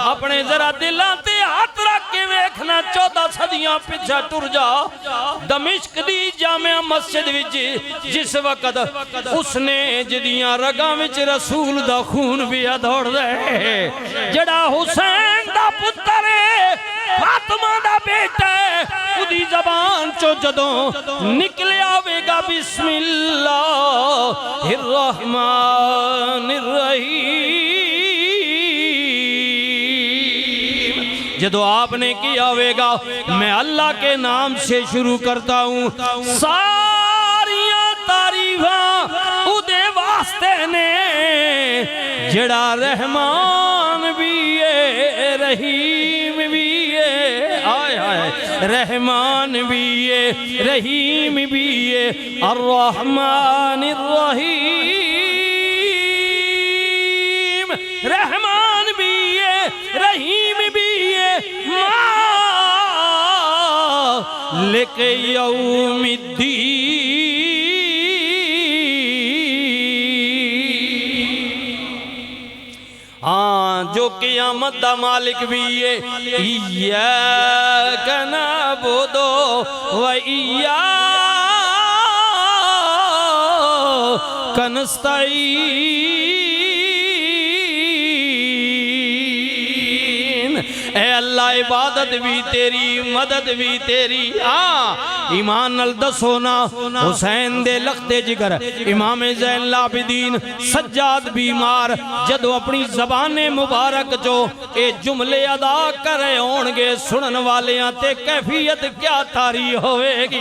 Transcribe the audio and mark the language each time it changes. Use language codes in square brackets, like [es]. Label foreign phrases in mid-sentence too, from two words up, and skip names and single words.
[pa] اپنے ذرا دلاں تے ہتھ رکھ کے ویکھنا، 14 صدیاں پچھا ٹر جا، دمشق دی جامع مسجد وچ جس ویلے اوہنے جیدیاں رگاں وچ رسول دا خون وی دوڑدا ہے، جیہڑا حسین دا پتر ہے، فاطمہ دا بیٹا ہے، اودی زبان چوں جدوں نکلے آویگا [ar] بسم الله الرحمن रहीम, [ur] جدوں آپ نے کیا ہوگا میں اللہ کے نام سے شروع کرتا ہوں, [pa] ساریاں تعریفاں اودے واسطے نے جیہڑا رحمان وی ہے، رحیم وی ہے، آئے ہائے، رحمان وی ہے، رحیم وی ہے، الرحمن رحیم، رحمان وی ہے، رحیم وی ہے, [ar] مالك يوم الدين, [pa] ہاں جو قیامت دا مالک وی ہے, [ar] إياك نعبد وإياك نستعين. [pa] اے اللہ عبادت وی تیری، مدد وی تیری. ایمان نال دسو نا، حسین دے لختِ جگر امام زین العابدین سجاد بیمار جدوں اپنی زبانِ مبارک چوں اے جملے ادا کرے ہون گے، سنن والیاں تے کیفیت کیا طاری ہووے گی.